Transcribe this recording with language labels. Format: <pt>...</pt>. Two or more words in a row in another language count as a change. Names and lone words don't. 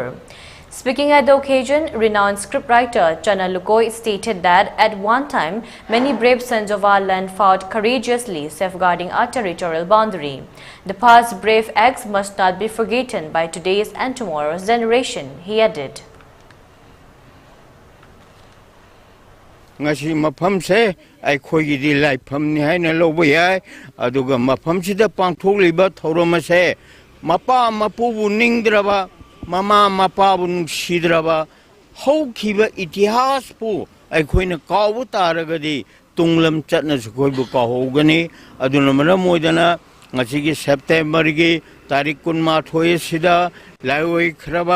<en>Speaking at the occasion, renowned scriptwriter Chana Lukoi stated that at one time, many brave sons of our land fought courageously, safeguarding our territorial boundary. The past brave acts must not be forgotten by today's and tomorrow's generation, he added.</en> <mni>ngasi mafam se ai khoi gi di lai pham ni hai na lo bo yai aduga mafam sida pangthok liba thoroma se mapa mapu bu ningdraba mama mapa bu nungsidraba hau khiba itihas pu ai khoi na kaw bu taraga di tunglam chatna su khoi bu ka hogani aduna mara moidana ngasi gi September gi tarik 28 sida laioi khraba</mni>